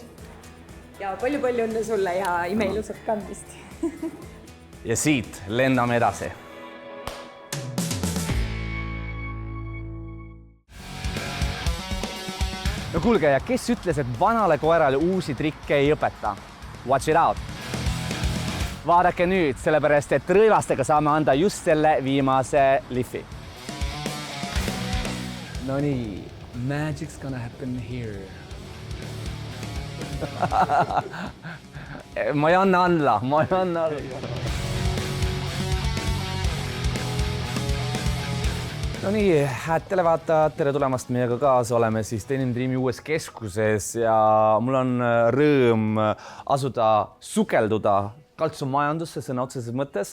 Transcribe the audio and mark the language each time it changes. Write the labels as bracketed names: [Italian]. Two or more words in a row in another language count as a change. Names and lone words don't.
[Estonian] Ja palju õnne sulle ja imeilusat kandmist. Ja siit lendame edasi. No kuulge, ja kes ütles, et vanale koerale uusi trikke ei õpeta? [English] Watch it out! [Estonian] Vaadake nüüd, sellepärast, et rõivastega saame anda just selle viimase lihvi. [English] No nii, magic's gonna happen here. [Estonian] Ma ei anna alla. No nii, hääd televaatajad, tere tulemast meiega kaasa, oleme siis Denim Dreami uues keskuses ja mul on rõõm asuda sukelduda kaltsumajandusse sõna otseses mõttes.